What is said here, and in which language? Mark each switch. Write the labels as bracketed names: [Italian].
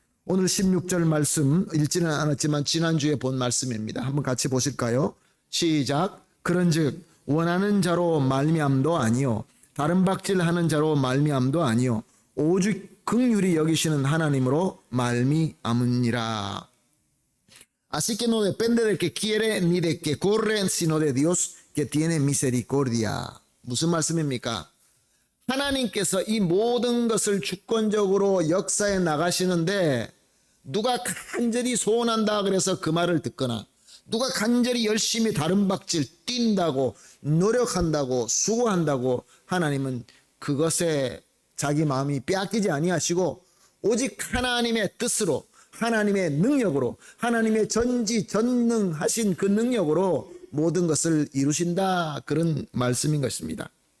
[Korean] 오늘 16절 말씀 읽지는 않았지만 지난주에 본 말씀입니다. 한번 같이 보실까요? 시작. 그런즉 원하는 자로 말미암도 아니요 다른 박질하는 자로 말미암도 아니요 오직 긍휼히 여기시는 하나님으로 말미암으니라. [Spanish] Así que no depende del que quiere ni del que corre, sino de Dios que tiene misericordia. [Korean] 무슨 말씀입니까? 하나님께서 이 모든 것을 주권적으로 역사해 나가시는데 누가 간절히 소원한다 그래서 그 말을 듣거나 누가 간절히 열심히 다른 박질 뛴다고 노력한다고 수고한다고 하나님은 그것에 자기 마음이 빼앗기지 아니하시고 오직 하나님의 뜻으로 하나님의 능력으로 하나님의 전지전능하신 그 능력으로 모든 것을 이루신다, 그런 말씀인 것입니다.